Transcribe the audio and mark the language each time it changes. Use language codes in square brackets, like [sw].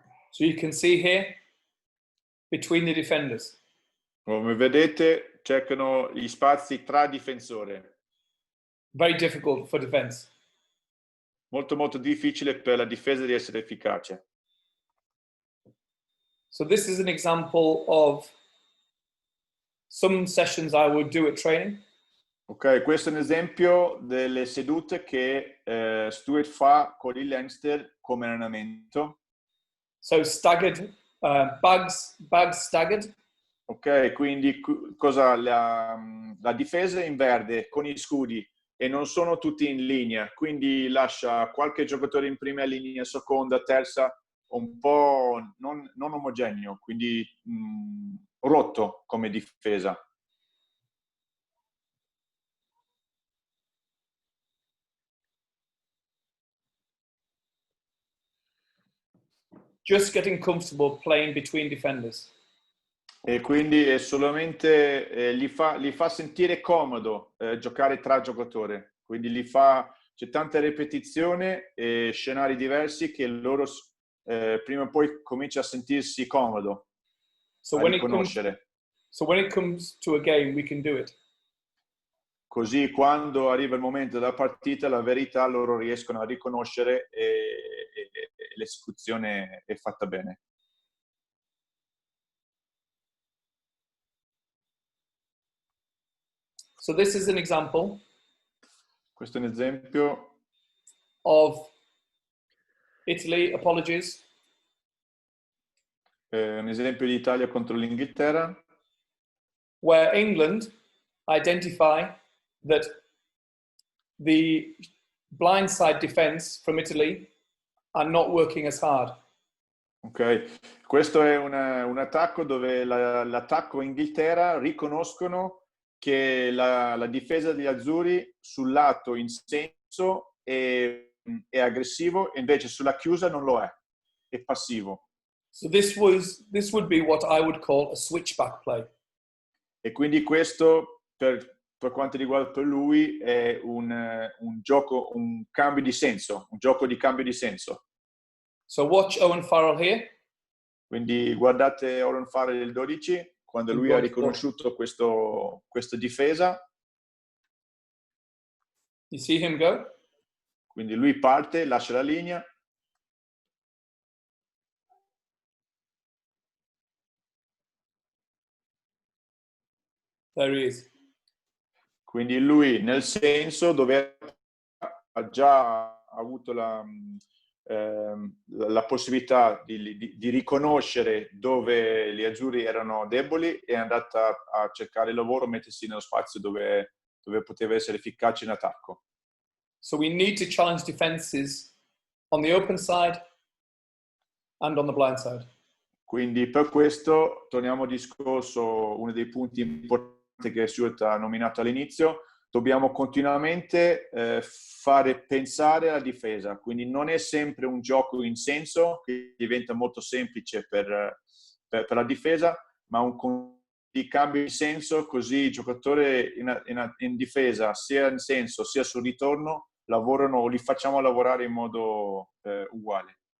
[en] So you can see here, between the defenders. [it] Come vedete, cercano gli spazi tra difensori. [en] Very difficult for defense. [it] Molto molto difficile per la difesa di essere efficace. [en] So this is an example of some sessions I would do at training. [it] Ok, questo è un esempio delle sedute che Stuart fa con il Lancaster come allenamento. [en] So staggered, bags staggered. [it] Ok, quindi la difesa è in verde con gli scudi e non sono tutti in linea, quindi lascia qualche giocatore in prima linea, seconda, terza, un po' non omogeneo, quindi rotto come difesa. [en] Just getting comfortable playing between defenders. [it] E quindi è solamente li fa sentire comodo giocare tra giocatori, quindi li fa, c'è tanta ripetizione e scenari diversi che loro prima o poi comincia a sentirsi comodo, a riconoscere. [en] So when it comes to a game, we can do it. [it] Così quando arriva il momento della partita, la verità loro riescono a riconoscere e l'esecuzione è fatta bene. [en] So this is an example [it] Questo è un esempio [en] of Italy, apologies. [it] un esempio di Italia contro l'Inghilterra, [en] where England identify that the blindside defense from Italy are not working as hard. [it] Ok, questo è un attacco dove l'attacco Inghilterra riconoscono che la difesa degli azzurri sul lato in senso è aggressivo e invece sulla chiusa non lo è passivo. [en] So this would be what I would call a switchback play. [it] E quindi questo per quanto riguarda per lui è un gioco, un cambio di senso, un gioco di cambio di senso. [en] So watch Owen Farrell here. [it] Quindi guardate Owen Farrell del 12, quando lui ha riconosciuto questa difesa. [en] You see him go? [it] Quindi lui parte, lascia la linea. [en] There he is. [it] Quindi lui nel senso dove ha già avuto la possibilità di riconoscere dove gli azzurri erano deboli, è andata a cercare lavoro, mettersi nello spazio dove poteva essere efficace in attacco. [en] So we need to challenge defenses on the open side and on the blind side. [it] Quindi per questo torniamo al discorso, uno dei punti importanti che Stuart ha nominato all'inizio, dobbiamo continuamente fare pensare alla difesa, quindi non è sempre un gioco in senso che diventa molto semplice per la difesa, ma un cambio di senso, così il giocatore in difesa, sia in senso sia sul ritorno, lavorano o li facciamo lavorare in modo uguale.